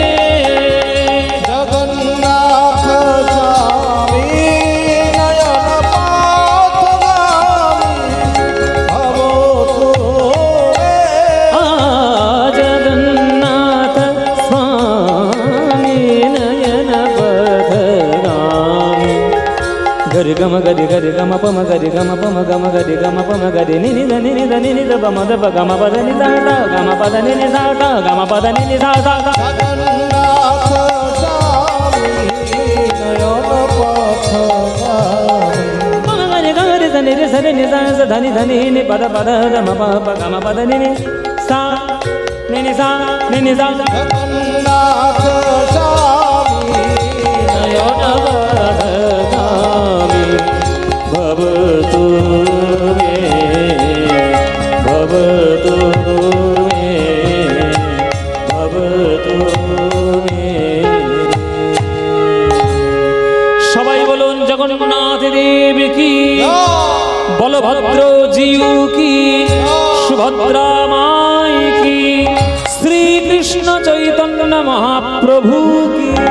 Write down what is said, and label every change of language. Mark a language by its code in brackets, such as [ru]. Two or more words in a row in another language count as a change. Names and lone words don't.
[sa] जगन्नाथ स्वामी नयन पथगामी भवतु मे। जगन्नाथ स्वामी नयन पथगामी। गरि गम गरि गरि गम पम गरि गम पम गम गरि गम पम गरि नि नि ध पम ध प गम पद नि धा धा गम पद नि नि धा धा गम पद नि नि धा धा धा। जगन्नाथ स्वामी नयन पथगामी। पम गरि गरि ध नि रि स रि नि सा स ध नि नि पद पद ध म प प गम पद नि नि सा नि नि सा नि नि सा। जगन्नाथ स्वामी नयन पथगामी भवतु मे भवतु मे भवतु मे। [bn] সবাই বলুন জগন্নাথ দেব কি, বলভদ্র জিউ কি, সুভদ্রা মাই কি, শ্রীকৃষ্ণ চৈতন্য মহাপ্রভু কি।